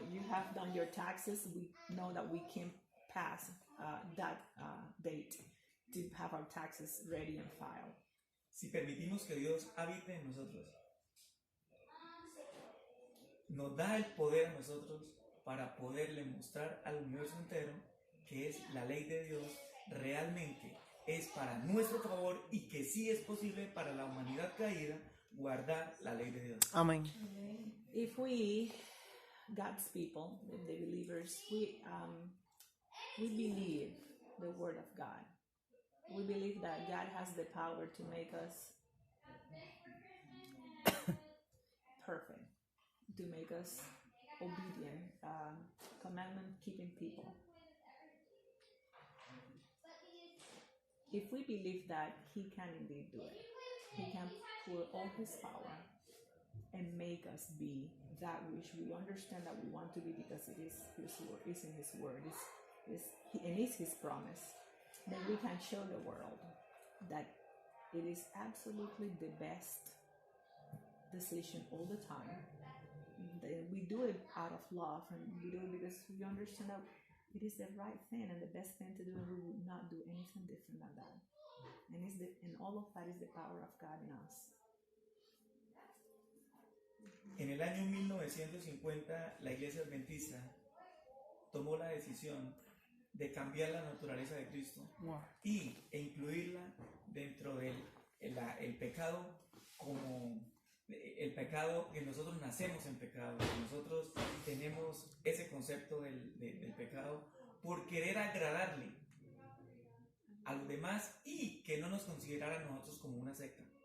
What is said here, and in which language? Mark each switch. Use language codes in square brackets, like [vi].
[en] have done your taxes, we know that we can pass that date to have our taxes ready and filed. [es] Si permitimos que Dios habite en nosotros, nos da el poder a nosotros para poderle mostrar al universo entero que es la ley de Dios realmente es para nuestro favor y que sí es posible para la humanidad caída guardar la ley de Dios. Amén. [en] If we, God's people, the believers, we believe the word of God. We believe that God has the power to make us perfect, to make us obedient, commandment-keeping people. If we believe that He can indeed do it, He can pour all His power and make us be that which we understand that we want to be because it is His word, is in His word, and is His promise. Then we can show the world that it is absolutely the best decision all the time. That we do it out of love, and we do it because we understand that it is the right thing and the best thing to do, and we would not do anything different than that. And all of that is the power of God in us. [es] En el año 1950, la Iglesia Adventista tomó la decisión de cambiar la naturaleza de Cristo e incluirla dentro del el pecado como el pecado, que nosotros nacemos en pecado, que nosotros tenemos ese concepto del pecado por querer agradarle a los demás y que no nos consideraran nosotros como una secta.